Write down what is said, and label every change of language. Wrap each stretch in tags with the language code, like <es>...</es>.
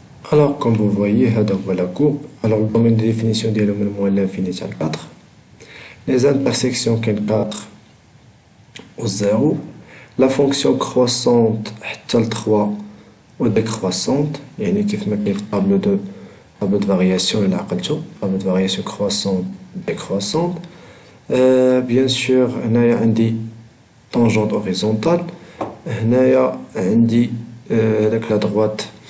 <fr>Alors, comme vous voyez, la courbe. Alors, le domaine de définition est le moins l'infini à 4. Les intersections sont 4 au 0. La fonction croissante</fr> <ar>حتى</ar> <fr>3 ou décroissante.</fr> <ar>يعني كيف ما كاين في</ar> <fr>table de variation</fr> <ar>إلا عقلتو.</ar> <fr>Table de variation croissante, décroissante. Bien sûr,</fr> <ar>هنايا عندي</ar> <fr>tangente horizontale.</fr> <ar>هنايا عندي داك</ar> <fr>la droite.</fr>